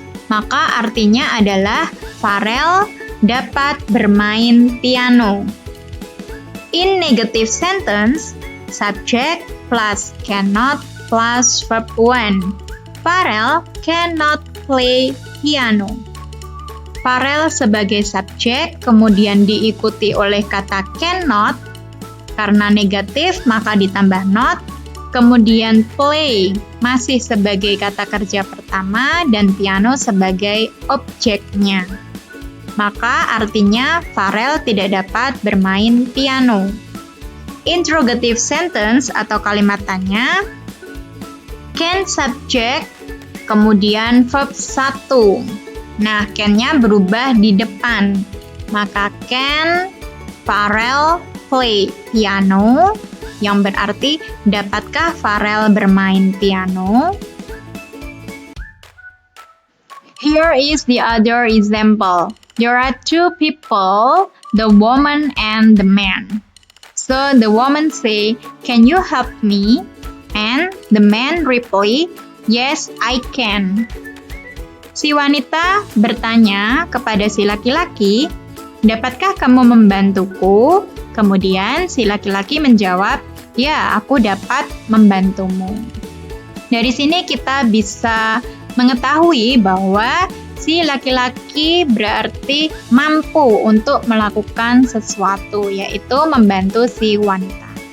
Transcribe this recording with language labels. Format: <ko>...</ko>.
<id>Maka artinya adalah Farel dapat bermain piano.</id> <en>In negative sentence, subject plus cannot plus verb 1. Farel cannot play piano.</en> <id>Farel sebagai subjek, kemudian diikuti oleh kata cannot, karena negatif maka ditambah not, kemudian play masih sebagai kata kerja pertama, dan piano sebagai objeknya. Maka artinya Farel tidak dapat bermain piano.</id> <en>Interrogative sentence</en> <id>atau kalimat tanya, can subject, kemudian verb 1. Nah, can-nya berubah di depan. Maka</id> <en>can Farel play piano,</en> <id>yang berarti dapatkah Farel bermain piano?</id> <en>Here is the other example. There are two people, the woman and the man. So the woman say, "Can you help me?" And the man reply, "Yes, I can."</en> <id>Si wanita bertanya kepada si laki-laki, "Dapatkah kamu membantuku?" Kemudian si laki-laki menjawab, "Ya, aku dapat membantumu." Dari sini kita bisa mengetahui bahwa si laki-laki berarti mampu untuk melakukan sesuatu, yaitu membantu si wanita.</id>